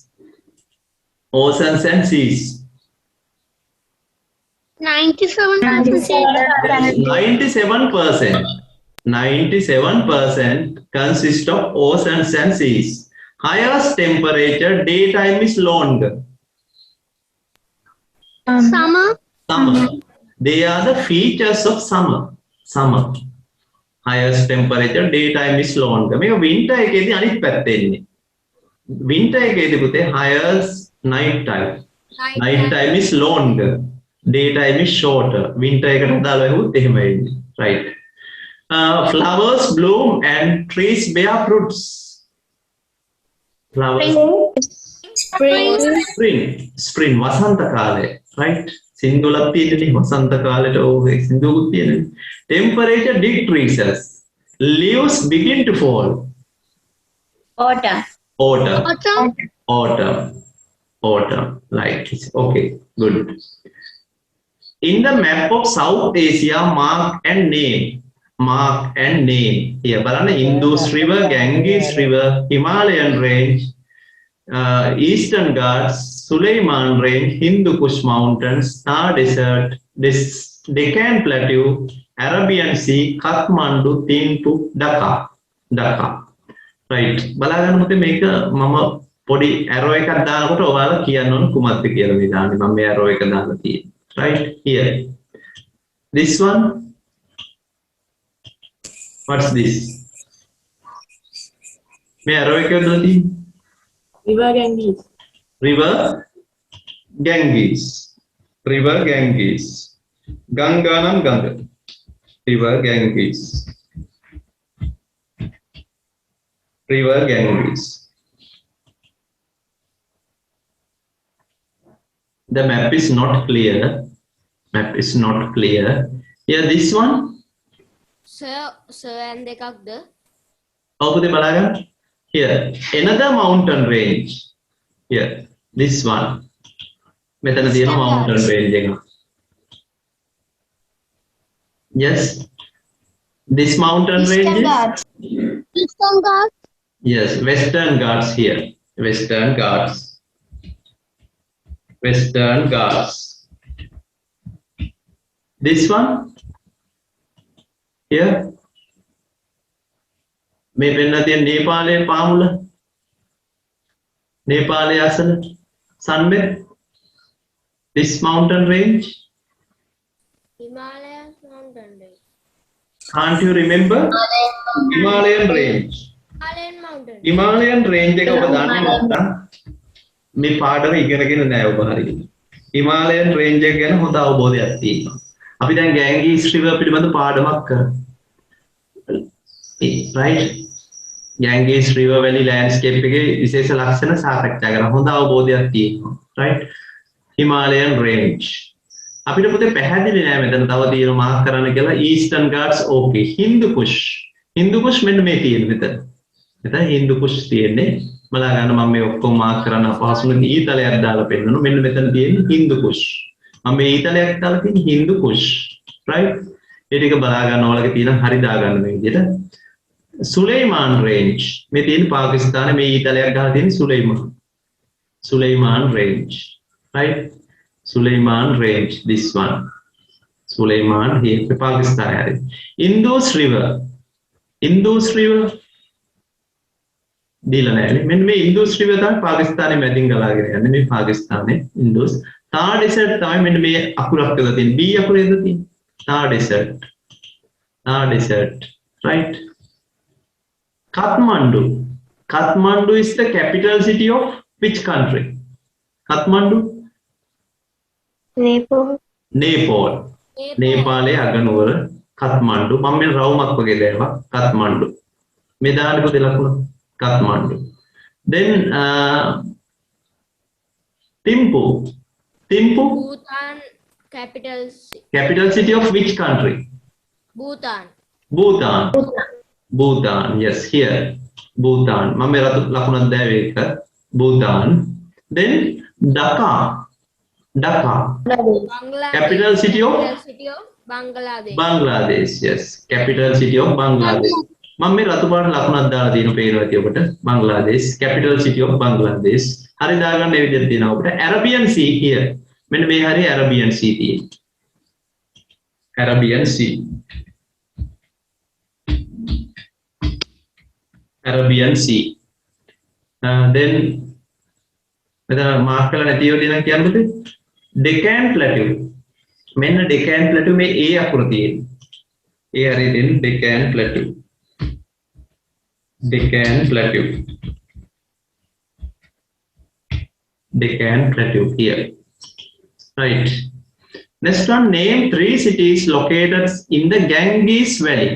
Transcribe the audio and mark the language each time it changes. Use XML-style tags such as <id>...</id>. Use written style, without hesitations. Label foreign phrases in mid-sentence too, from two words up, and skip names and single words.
<en>97% consist of oceans and seas. Highest temperature, daytime is longer. Summer. They are the features of summer. Highest temperature, daytime is longer.</en> <si>මේක winter එකේදී අනිත් පැත්ත එන්නේ. Winter එකේදී පුතේ</si> <en>highest night time is longer. Daytime is shorter.</en> <si>Winter එකට දාලා වුත් එහෙම වෙන්නේ.</si> <en>Right. Flowers bloom and trees bear fruits. Flowers. Spring.</en> <si>වසන්ත කාලය. Right. සින්දුලක් තියෙන්නේ වසන්ත කාලේට ඕක සින්දුවකුත් තියෙනවා.</si> <en>Temperature decreases. Leaves begin to fall. Autumn. Right. Okay. Good. In the map of South Asia, mark and name. mark and name. Here, බලන්න Indus River, Ganges River, Himalayan Range, Eastern Ghats, Suleiman Range, Hindu Kush Mountains, Thar Desert, this Deccan Plateau, Arabian Sea, Kathmandu, Thimphu, Dhaka. Dhaka. Right.</en> <si>බලාගන්න පුතේ මේක මම පොඩි arrow එකක් දානකොට ඔයාලා කියන්න ඕන කුමක්ද කියලා මේ දාන්නේ. මම මේ arrow එක දාලා තියෙනවා.</si> <en>Right here. This one. What's this?</en> <si>මේ arrow එක දාලා තියෙන්නේ.</si> <en>River Ganges. River Ganges. River Ganges. Ganga nam Ganga. River Ganges. River Ganges. The map is not clear. Map is not clear. Here, this one. Sir and දෙකක්ද?</en> <si>ඔබ බලන්න.</si> <en>Here, another mountain range. Here, this one.</en> <si>මෙතන තියෙන</si> <en>mountain range</en> <si>එක.</si> <en>Yes. This mountain range is Eastern Ghats. yes, Western Ghats here. Western Ghats. Western Ghats. This one here.</en> <si>මේ පෙන්න තියෙන නේපාලයේ පාමුල. නේපාලයේ අසල Sunbed.</si> <en>This mountain range. Himalaya mountain range. Can't you remember? Himalayan range. Himalayan mountain.</en> <si>Himalayan range එක ඔබ දන්නේ නැත්නම් මේ පාඩම ඉගෙනගෙන නැහැ ඔබ හරියට. Himalayan range එක ගැන හොඳ අවබෝධයක් තියෙනවා. අපි දැන් Ganges River පිළිබඳ පාඩමක් කරමු.</si> <en>Right?</en> <si>Ganges River Valley landscape එකේ විශේෂ ලක්ෂණ සාකච්ඡා කරලා හොඳ අවබෝධයක් තියෙනවා. Right? Himalayan range. අපිට පුතේ පැහැදිලි නෑ මෙතන තව තියෙන මාක් කරන්න කියලා Eastern Ghats okay. Hindu Kush. Hindu Kush මෙන්න මේ තියෙන මෙතන. මෙතන Hindu Kush තියෙන්නේ. බලා ගන්න මම මේ ඔක්කොම මාක් කරන්න අපහසුනේ ඊතලයක් දාලා පෙන්නනවා. මෙන්න මෙතන තියෙන Hindu Kush. මම මේ ඊතලයක් දාලා තියෙන Hindu Kush. Right? ඒ ටික බලා ගන්න ඕලගේ තියෙන හරි දා ගන්න මේ විදිහට. Suleiman Range. මේ තියෙන පාකිස්තානයේ මේ ඊතලයක් ගහලා තියෙන Suleiman.</si> <en>Suleiman Range. Right? Suleiman Range, this one. Suleiman here, Pakistan. Indus River. Indus River.</en> <si>දීලා නැහැ. මෙන්න මේ Indus River තමයි පාකිස්තානයේ මැදින් ගලාගෙන යන්නේ. මේ පාකිස්තානයේ Indus. Thar Desert තමයි මෙන්න මේ අකුරක් කියලා තියෙන්නේ. B අකුරේද තියෙන්නේ?</si> <en>Thar Desert. Thar Desert. Right? Kathmandu. Kathmandu is the capital city of which country? Kathmandu? Nepal. Nepal.</en> <si>නේපාලයේ අගනුවර කත්මණ්ඩු. මම මේ රවුමක් වගේ දැම්මා කත්මණ්ඩු. මේ දාන්නේ පොතේ ලකුණ කත්මණ්ඩු.</si> <en>Then Thimphu. Thimphu. Bhutan Capital city of which country? Bhutan. Bhutan. Bhutan. Yes, here. Bhutan.</en> <si>මම මේ ලකුණක් දැවේ එක.</si> <en>Bhutan. Then Dhaka. Dhaka. Bangladesh. Capital city of Bangladesh. Bangladesh. Yes. Capital city of Bangladesh.</en> <si>මම මේ රතු පාට ලකුණක් දාලා තියෙනවා පේනවා ඇති ඔබට.</si> <en>Bangladesh. Capital city of Bangladesh.</en> <si>හරි දාගන්න මේ විදිහට තියෙනවා ඔබට.</si> <en>Arabian Sea here.</en> <si>මෙන්න මේ හරිය Arabian Sea තියෙන්නේ.</si> <en>Arabian Sea. Arabian Sea.</en> <si>Then මෙතන මාක් කරලා නැතිව දෙනවා කියන්නේ පුතේ Deccan Plateau. මෙන්න Deccan Plateau මේ A අකුර තියෙන්නේ. ඒ හරිය දෙන්නේ Deccan Plateau. Deccan Plateau.</si> <en>Deccan Plateau here. Right. Next one, name 3 cities located in the Ganges Valley.</en>